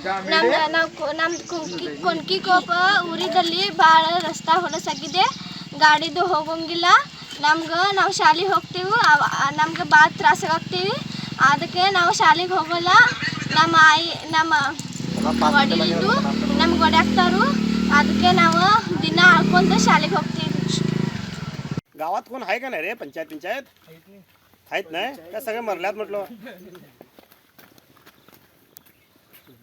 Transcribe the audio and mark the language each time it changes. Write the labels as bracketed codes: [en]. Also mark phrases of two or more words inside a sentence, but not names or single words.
[kn] ನಮ್ದು ಕುನ್ಕಿಕೊಪ್ಪ ಊರಿದಲ್ಲಿ ಭಾಳ ರಸ್ತೆ ಹೊಲಸಾಗಿದೆ, ಗಾಡಿದು ಹೋಗೋಂಗಿಲ್ಲ. ನಾವು ಶಾಲೆಗೆ ಹೋಗ್ತೀವಿ, ನಮ್ಗೆ ಭಾಳ ತ್ರಾಸಾಗ್ತೀವಿ. ಅದಕ್ಕೆ ನಾವು ಶಾಲೆಗೆ ಹೋಗೋಲ್ಲ. ನಮ್ಮ ಒಡಿಲಿದ್ದು ನಮ್ಗೆ ಒಡ್ಯಾಕ್ತಾರು. ಅದಕ್ಕೆ ನಾವು ದಿನ ಆಡ್ಕೊಂಡು [mr] शाळेत होते. गावात कोण आहे का नाही रे? पंचायत आहेत ना? त्या सगळे मरल्यात म्हटलं.